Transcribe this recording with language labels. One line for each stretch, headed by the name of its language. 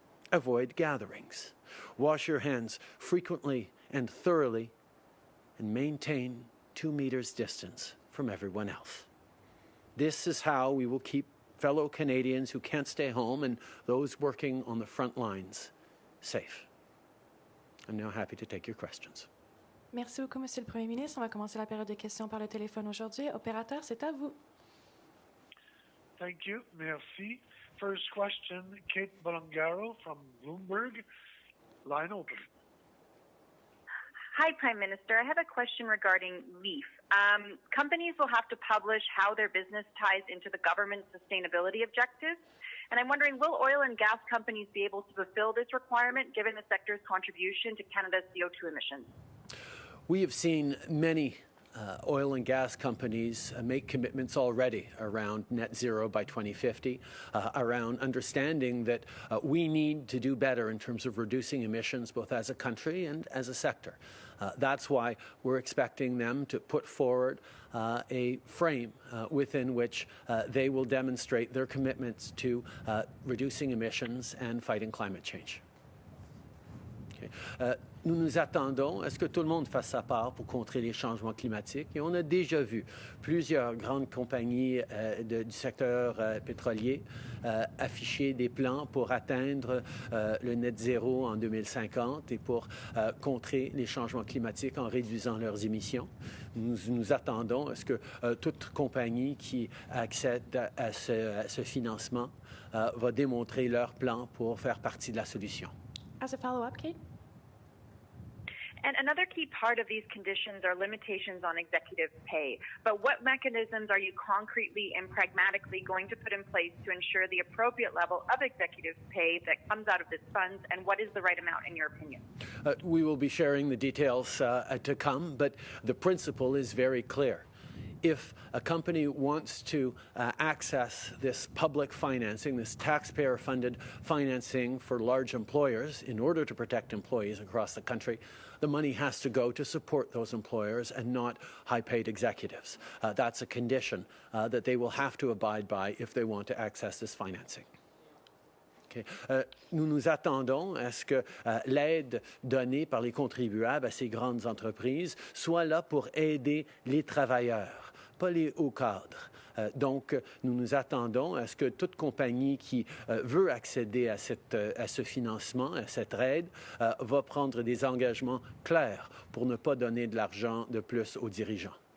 English: Avoid gatherings. Wash your hands frequently and thoroughly, and maintain 2 meters distance from everyone else. This is how we will keep fellow Canadians who can't stay home and those working on the front lines safe. I'm now happy to take your questions.
French: Merci beaucoup, Monsieur le Premier ministre. On va commencer la période de questions par le téléphone aujourd'hui. Opérateur, c'est à vous.
English: Thank you. Merci. First question, Kate Bolongaro from Bloomberg. Line open. Hi, Prime Minister. I have a question regarding LEAF. Companies will have to publish how their business ties into the government's sustainability objectives. And I'm wondering, will oil and gas companies be able to fulfill this requirement given the sector's contribution to Canada's CO2 emissions? We have seen many oil and gas companies make commitments already around net zero by 2050, around understanding that we need to do better in terms of reducing emissions both as a country and as a sector. That's why we're expecting them to put forward a frame within which they will demonstrate their commitments to reducing emissions and fighting climate change. Okay.
French: nous nous attendons à ce que tout le monde fasse sa part pour contrer les changements climatiques. Et on a déjà vu plusieurs grandes compagnies du secteur pétrolier afficher des plans pour atteindre le net zéro en 2050 et pour contrer les changements climatiques en réduisant leurs émissions. Nous nous attendons à ce que toute compagnie qui accède à ce financement va démontrer leur plan pour faire partie de la solution.
English: As a follow-up, Kate? And another key part of these conditions are limitations on executive pay. But what mechanisms are you concretely and pragmatically going to put in place to ensure the appropriate level of executive pay that comes out of this fund, and what is the right amount in your opinion? We will be sharing the details to come, but the principle is very clear. If a company wants to access this public financing, this taxpayer-funded financing for large employers in order to protect employees across the country, the money has to go to support those employers and not high-paid executives. That's a condition that they will have to abide by if they want to access this financing. Okay.
French: Nous nous attendons à ce que l'aide donnée par les contribuables à ces grandes entreprises soit là pour aider les travailleurs, pas les hauts cadres. Donc, nous nous attendons à ce que toute compagnie qui veut accéder à ce financement, à cette aide, va prendre des engagements clairs pour ne pas donner de l'argent de plus aux dirigeants.